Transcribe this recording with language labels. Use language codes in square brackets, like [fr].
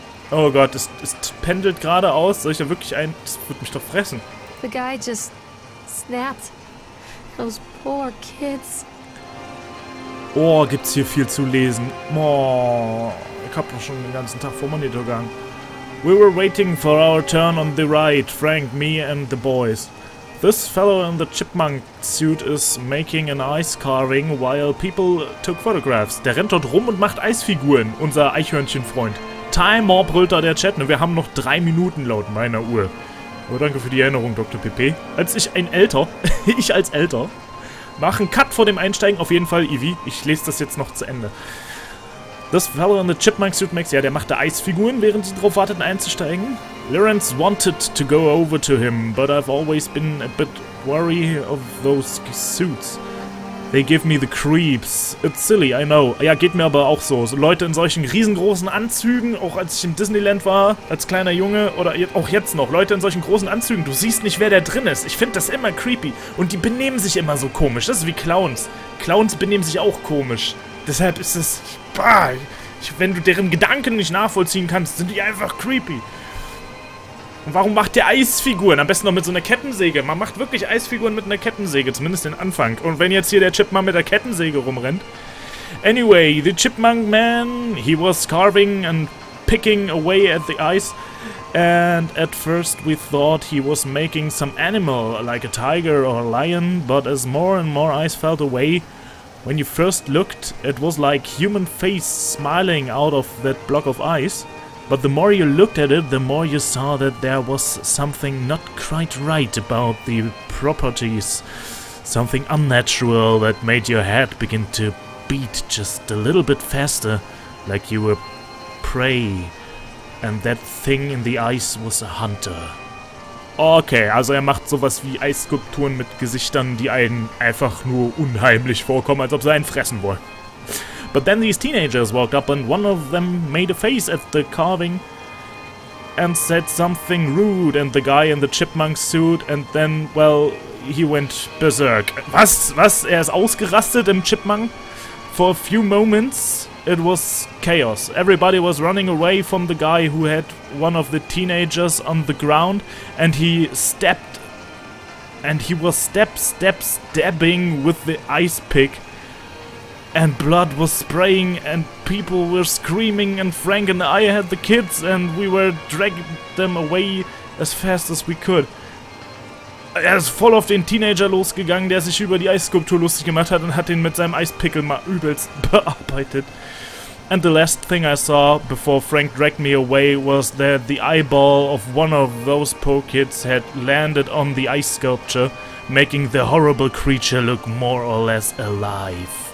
[de] Oh Gott, es pendelt geradeaus. Soll ich da wirklich ein... Das wird mich doch fressen. [en] The guy just snapped. Those poor kids. [de] Oh, gibt's hier viel zu lesen. Oh, ich hab doch schon den ganzen Tag vor Monitor gegangen. [en] We were waiting for our turn on the ride, Frank, me and the boys. This fellow in the chipmunk suit is making an ice carving while people took photographs. [de] Der rennt dort rum und macht Eisfiguren, unser Eichhörnchenfreund. Timer, brüllt da der Chat. Wir haben noch 3 Minuten laut meiner Uhr. Oh, danke für die Erinnerung, Dr. PP. Als ich als Älter, mache einen Cut vor dem Einsteigen. Auf jeden Fall, Ivy. Ich lese das jetzt noch zu Ende. Das [en] fellow in the chipmunk suit makes... [de] Ja, der macht da Eisfiguren, während sie drauf warteten einzusteigen. [en] Lawrence wanted to go over to him, but I've always been a bit wary of those suits. They give me the creeps. It's silly, I know. [de] Ja, geht mir aber auch so. So Leute in solchen riesengroßen Anzügen, auch als ich im Disneyland war, als kleiner Junge, oder auch jetzt noch, Leute in solchen großen Anzügen, du siehst nicht, wer da drin ist. Ich finde das immer creepy. Und die benehmen sich immer so komisch. Das ist wie Clowns. Clowns benehmen sich auch komisch. Deshalb ist es... Bah, wenn du deren Gedanken nicht nachvollziehen kannst, sind die einfach creepy. Und warum macht der Eisfiguren? Am besten noch mit so einer Kettensäge. Man macht wirklich Eisfiguren mit einer Kettensäge, zumindest den Anfang. Und wenn jetzt hier der Chipmunk mit der Kettensäge rumrennt. [en] Anyway, the Chipmunk man, he was carving and picking away at the ice. And at first we thought he was making some animal, like a tiger or a lion. But as more and more ice fell away, when you first looked, it was like human face smiling out of that block of ice. But the more you looked at it, the more you saw that there was something not quite right about the properties. Something unnatural that made your head begin to beat just a little bit faster, like you were prey. And that thing in the ice was a hunter. [de] Okay, also er macht sowas wie Eisskulpturen mit Gesichtern, die einen einfach nur unheimlich vorkommen, als ob sie einen fressen wollen. [en] But then these teenagers walked up and one of them made a face at the carving. and said something rude, and the guy in the chipmunk suit, and then, well, he went berserk. [de] Was? Er ist ausgerastet im Chipmunk? [en] For a few moments, it was chaos. Everybody was running away from the guy who had one of the teenagers on the ground, and he stepped, and he was stabbing with the ice pick, and blood was spraying, and people were screaming, and Frank and I had the kids, and we were dragging them away as fast as we could. [de] Er ist voll auf den Teenager losgegangen, der sich über die Eisskulptur lustig gemacht hat und hat ihn mit seinem Eispickel mal übelst bearbeitet. [en] And the last thing I saw before Frank dragged me away was that the eyeball of one of those poor kids had landed on the ice sculpture, making the horrible creature look more or less alive.